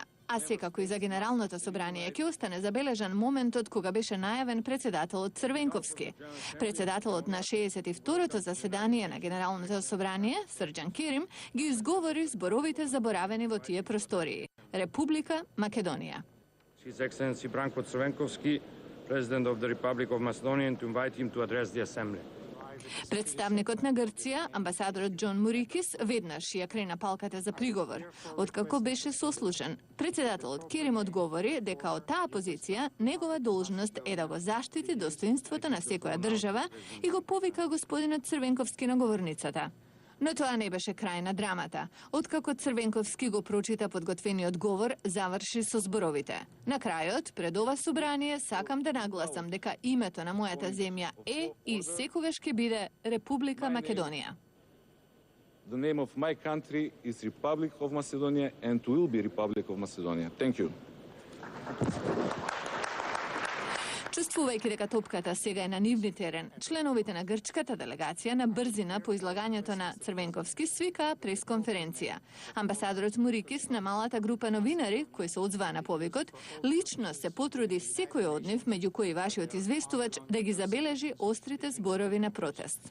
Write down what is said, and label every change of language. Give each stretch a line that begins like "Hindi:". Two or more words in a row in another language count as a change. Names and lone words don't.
Macedonian: А секако и за Генералното собрание ќе остане забележан моментот кога беше најавен председателот Црвенковски. Председателот на 62-то заседание на Генералното собрание, Срđan Керим, ги изговори зборовите заборавени во тие простории. Република Македонија.
English: His Excellency Branko Crvenkovski, President of the Republic of Macedonia, to invite him to address the Assembly.
Macedonian: Представникот на Грција, амбасадорот Џон Мурикис, веднаш ја крена палката за приговор, откако беше сослушен. Председателот Керим одговори дека од таа позиција негова должност е да го заштити достоинството на секоја држава и го повика господинот Црвенковски на говорницата. Но тоа не беше крај на драмата. Откако Црвенковски го прочита подготвениот говор, заврши со зборовите. На крајот, пред ова собрание, сакам да нагласам дека името на мојата земја е и секогаш ќе биде Република Македонија.
English: The name of my country is Republic of Macedonia and will be Republic of Macedonia. Thank you.
Macedonian: Чувствувајќи дека топката сега е на нивни терен, членовите на грчката делегација на брзина по излагањето на Црвенковски свика пресконференција. Амбасадорот Мурикис на малата група новинари, кои се одзваа на повикот, лично се потруди секој од нив, меѓу кои вашиот известувач, да ги забележи острите зборови на протест.